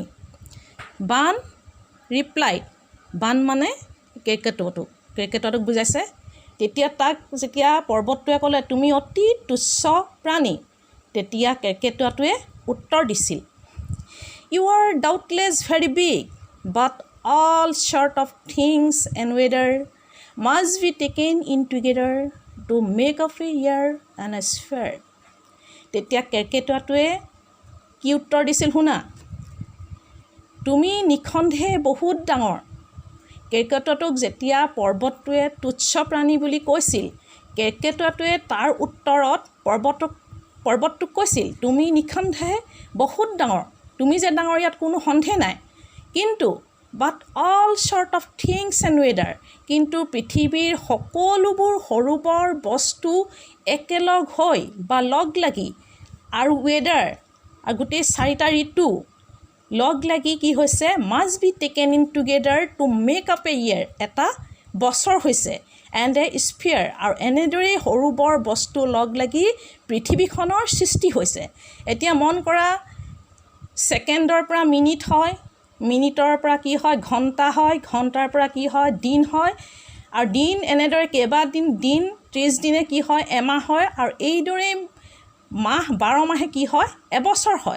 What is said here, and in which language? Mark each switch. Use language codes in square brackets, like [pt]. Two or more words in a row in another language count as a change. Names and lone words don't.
[as] বান ৰিপ্লাইড, বান মানে কেৰ্কেটুৱাটোক বুজাইছে। তেতিয়া তাক যেতিয়া পৰ্বতটোৱে ক'লে তুমি অতি তুচ্ছ প্ৰাণী, তেতিয়া কেৰ্কেটুৱাটোৱে উত্তৰ দিছিল, [en] you are doubtless very big, but all sort of things and weather must be taken in together to make of a year and a sphere. [as] তেতিয়া কেৰ্কেটুৱাটোৱে কি উত্তৰ দিছিল শুনা, তুমি নিঃসন্দেহে বহুত ডাঙৰ। কেৰ্কেটুৱাটোক যেতিয়া পৰ্বতটোৱে তুচ্ছ প্ৰাণী বুলি কৈছিল, কেৰ্কেটুৱাটোৱে তাৰ উত্তৰত পৰ্বতটোক কৈছিল, তুমি নিঃসন্দেহে বহুত ডাঙৰ, তুমি যে ডাঙৰ ইয়াত কোনো সন্দেহ নাই। কিন্তু [en] but all sort of things and weather, [as] কিন্তু পৃথিৱীৰ সকলোবোৰ সৰু বৰ বস্তু একেলগ হৈ বা লগ লাগি, আৰু ৱেডাৰ আৰু গোটেই 4টা ঋতু লগ লাগি কি হৈছে, [en] must be taken in together to make up a year, [as] এটা বছৰ হৈছে, [en] and a sphere, [as] আৰু এনেদৰেই সৰু বৰ বস্তু লগ লাগি পৃথিৱীখনৰ সৃষ্টি হৈছে। এতিয়া মন কৰা, ছেকেণ্ডৰ পৰা মিনিট হয়, মিনিটৰ পৰা কি হয় ঘণ্টা হয়, ঘণ্টাৰ পৰা কি হয় দিন হয়, আৰু দিন এনেদৰে কেইবাদিন দিন 30 দিনে কি হয় এমাহ হয়, আৰু এইদৰে মাহ 12 মাহে কি হয় এবছৰ হয়।